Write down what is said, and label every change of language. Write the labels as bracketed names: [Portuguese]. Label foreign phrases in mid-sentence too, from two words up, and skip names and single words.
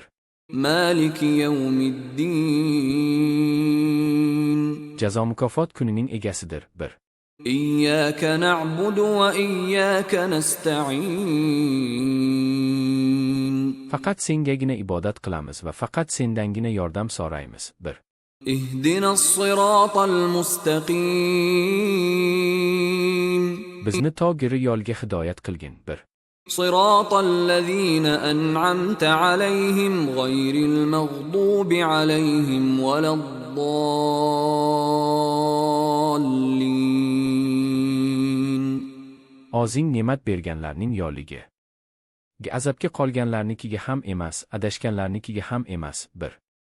[Arabic] مالك يوم الدين. [Uzbek] Jazo mukofot kunining egasidir. 1. [Arabic] إياك نعبد وإياك نستعين. [Uzbek] Faqat sengagina ibodat qilamiz va faqat sendangina yordam so'raymiz. 1. [Arabic] اهدنا الصراط المستقيم. [Uzbek] Bizni to'g'ri yo'lga hidoyat qilgin. 1. [Arabic] صراط الذين أنعمت عليهم غير المغضوب عليهم ولا الضالين. [Uzbek] O'zing ne'mat berganlarning yo'liga. Azabga qolganlarnikiga ham emas, adashganlarnikiga ham emas. 1.